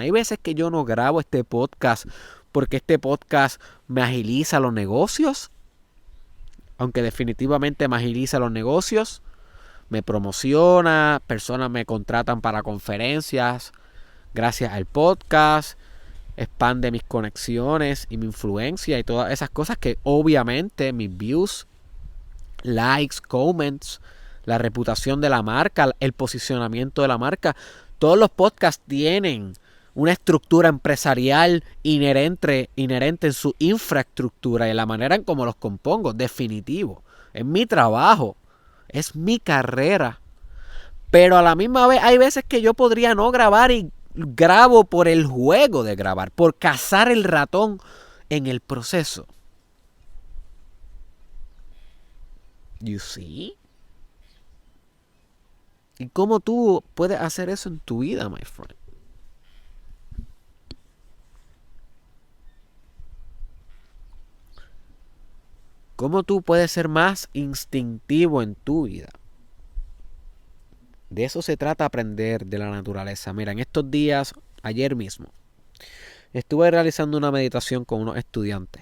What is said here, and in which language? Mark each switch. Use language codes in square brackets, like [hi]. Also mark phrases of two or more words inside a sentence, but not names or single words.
[es] Hay veces que yo no grabo este podcast porque este podcast me agiliza los negocios, aunque definitivamente me agiliza los negocios, me promociona, personas me contratan para conferencias gracias al podcast, expande mis conexiones y mi influencia y todas esas cosas que obviamente mis [en] views, likes, comments, [es] la reputación de la marca, el posicionamiento de la marca, todos los podcasts tienen una estructura empresarial inherente en su infraestructura y en la manera en cómo los compongo. Definitivo. Es mi trabajo. Es mi carrera. Pero a la misma vez hay veces que yo podría no grabar y grabo por el juego de grabar. Por cazar el ratón en el proceso. [en] You see? [es] ¿Y cómo tú puedes hacer eso en tu vida, [en] my friend? [es] ¿Cómo tú puedes ser más instintivo en tu vida? De eso se trata aprender de la naturaleza. Mira, en estos días, ayer mismo, estuve realizando una meditación con unos estudiantes.